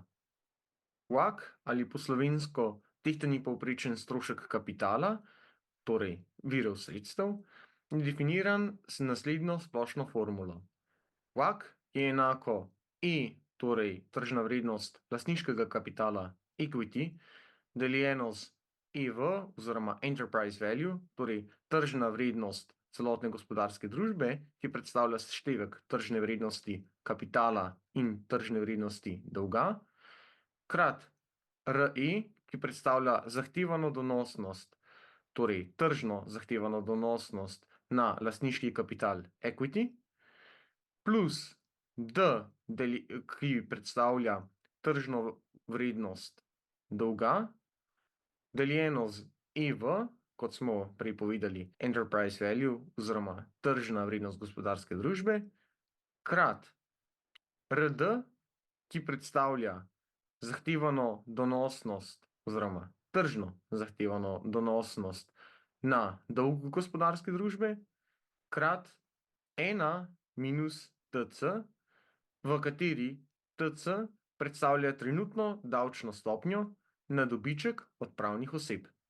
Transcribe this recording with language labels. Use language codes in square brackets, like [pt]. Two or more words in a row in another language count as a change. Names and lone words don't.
[sl] WACC ali po slovensko tehtani povprečen strošek kapitala, torej virov sredstev, je definiran z naslednjo splošno formulo. WACC je enako E, torej tržna vrednost lastniškega kapitala equity, deljeno z EV oziroma [en] enterprise value, [sl] torej tržna vrednost celotne gospodarske družbe, ki predstavlja seštevek tržne vrednosti kapitala in tržne vrednosti dolga, krat RE, ki predstavlja zahtevano donosnost, torej tržno zahtevano donosnost na lastniški kapital equity, plus D, ki predstavlja tržno vrednost dolga, deljeno z EV, kot smo prej povedali, [en] enterprise value [sl] oziroma tržna vrednost gospodarske družbe, krat RD, ki predstavlja zahtevano donosnost oziroma tržno zahtevano donosnost na dolg gospodarske družbe, krat 1 minus TC, v kateri TC predstavlja trenutno davčno stopnjo na dobiček od pravnih oseb.